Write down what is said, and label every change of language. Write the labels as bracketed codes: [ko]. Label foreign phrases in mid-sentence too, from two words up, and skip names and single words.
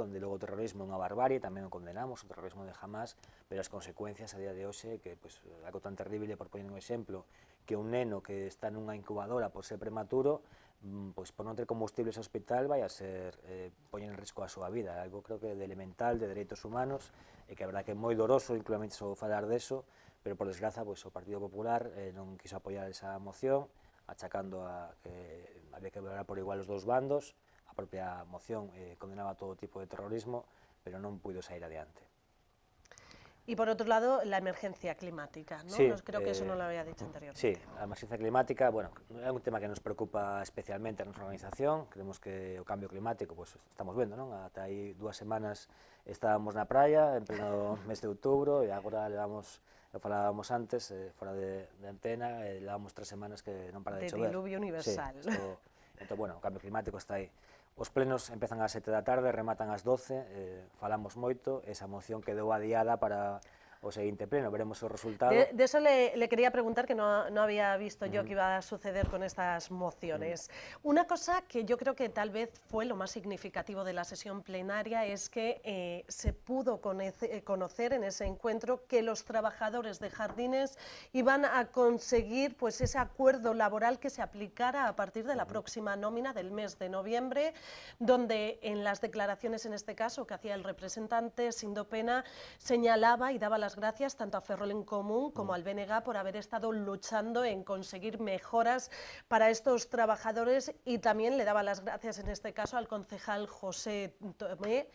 [gl] onde logo o terrorismo é unha barbarie, tamén o condenamos, o terrorismo de Hamas, pero as consecuencias a día de hoxe, que pois, algo tan terrible, por poñer un exemplo, que un neno que está nunha incubadora por ser prematuro, pois por non ter combustible ese hospital vai a ser poñer en risco a súa vida, algo creo que de elemental de dereitos humanos, e que a verdad que é moi doroso inclusive só falar deso, pero por desgraza pois, o Partido Popular non quiso apoiar esa moción, achacando a que había que valorar por igual os dous bandos. A propia moción condenaba todo tipo de terrorismo, pero non puido sair adiante. [es] Y por otro lado, la emergencia climática, ¿no? Sí, Creo que eso no lo había dicho anteriormente. [gl] Sí, a emergencia climática, bueno, é un tema que nos preocupa especialmente a nosa organización. Creemos que o cambio climático, pues, estamos vendo, non? Ata aí 2 semanas estábamos na praia, en pleno mes de outubro, e agora levamos, falábamos antes, fora de antena, levamos 3 semanas que non para de chover. De diluvio universal. Sí, entón, bueno, o cambio climático está aí. Os plenos empezan ás 7 da tarde, rematan ás 12, falamos moito, esa moción quedou adiada para o seguinte pleno, veremos o resultado. [es] De eso le quería preguntar, que no había visto yo que iba a suceder con estas mociones. Una cosa que yo creo que tal vez fue lo más significativo de la sesión plenaria es que se pudo conocer en ese encuentro que los trabajadores de jardines iban a conseguir pues ese acuerdo laboral que se aplicara a partir de la próxima nómina del mes de noviembre, donde en las declaraciones, en este caso, que hacía el representante Sindo Pena, señalaba y daba las gracias tanto a Ferrol en Común como al BNG por haber estado luchando en conseguir mejoras para estos trabajadores, y también le daba las gracias en este caso al concejal José Tomé.